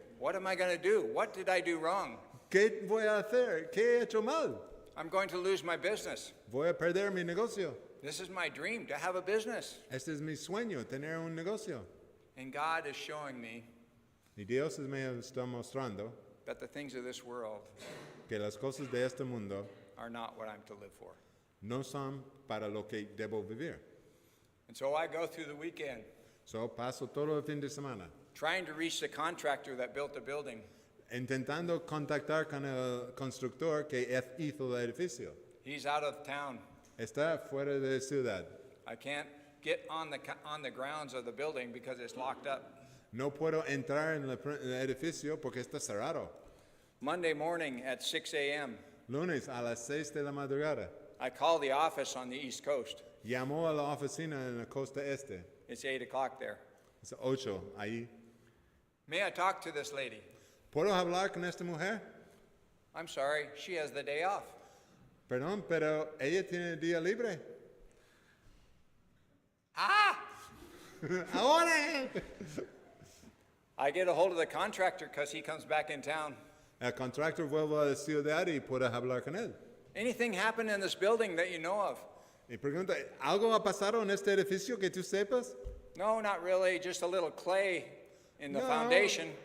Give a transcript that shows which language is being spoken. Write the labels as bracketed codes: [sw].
[en] What am I going to do? What did I do wrong? [es] ¿Qué voy a hacer? ¿Qué he hecho mal? [en] I'm going to lose my business. [es] Voy a perder mi negocio. [en] This is my dream, to have a business. [es] Este es mi sueño, tener un negocio. [en] And God is showing me [es] Y Dios me está mostrando [en] that the things of this world [es] que las cosas de este mundo [en] are not what I'm to live for. [es] no son para lo que debo vivir. [en] And so I go through the weekend [es] So paso todo el fin de semana [en] trying to reach the contractor that built the building. [es] intentando contactar con el constructor que hizo el edificio. [en] He's out of town. [es] Está fuera de ciudad. [en] I can't get on the grounds of the building because it's locked up. [es] No puedo entrar en el edificio porque está cerrado. [en] Monday morning at 6 a.m., [es] Lunes a las 6 de la madrugada. [en] I call the office on the East Coast. [es] Llamó a la oficina en la costa este. [en] It's 8 o'clock there. [es] Es 8 ahí. [en] May I talk to this lady? [es] ¿Puedo hablar con esta mujer? [en] I'm sorry, she has the day off. [es] Perdón, pero ella tiene el día libre. Ah! Ahora. [en] I get a hold of the contractor because he comes back in town. [es] El contractor vuelve a la ciudad y puedes hablar con él. [en] Anything happen in this building that you know of? [es] Y pregunta, ¿algo ha pasado en este edificio que tú sepas? [en] No, not really. Just a little clay in the foundation.